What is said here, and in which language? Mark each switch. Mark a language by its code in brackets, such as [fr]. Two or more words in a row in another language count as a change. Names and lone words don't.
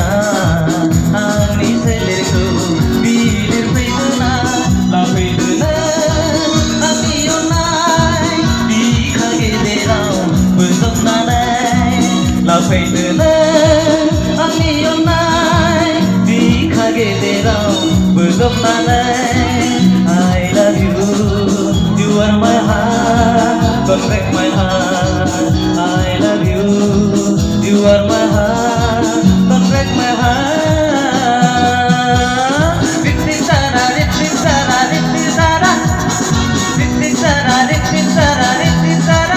[brx] आंनि सोलेरखौ बिलिर फैदोना लाफैदोना आंनि अननाय बिखा गेदेराव बोजबनानै लाफैदोना आंनि अननाय बिखा गेदेराव बोजबनानै [en] I love you, you are my heart, don't break my heart. I love you, you are my heart, don't break my heart. Ritti sara, ritti sara, ritti sara, ritti sara, ritti sara, ritti sara.